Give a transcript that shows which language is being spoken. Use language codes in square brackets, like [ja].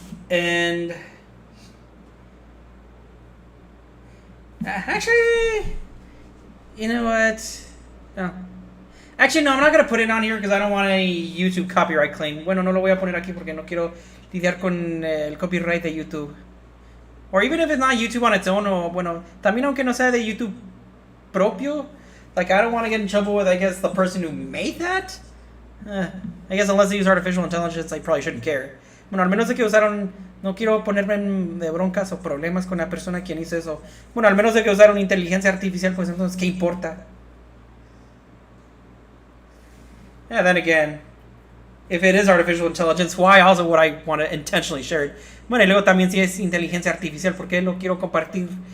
[en] And actually, you know what? No. Actually, no, I'm not going to put it on here because I don't want any YouTube copyright claim. [es] Bueno, no lo voy a poner aquí porque no quiero lidiar con el copyright de YouTube. [en] Or even if it's not YouTube on its own, [es] o bueno, también aunque no sea de YouTube propio, [en] like I don't want to get in trouble with, I guess, the person who made that. I guess unless they use artificial intelligence, I probably shouldn't care. [es] Bueno, al menos de que usaron, no quiero ponerme de broncas o problemas con la persona quien hizo eso. Bueno, al menos de que usaron inteligencia artificial, pues entonces, ¿qué importa? [en] Yeah, then again, if it is artificial intelligence, why also would I want to intentionally share it? [es] Bueno, y luego también si es inteligencia artificial, ¿por qué lo quiero compartir?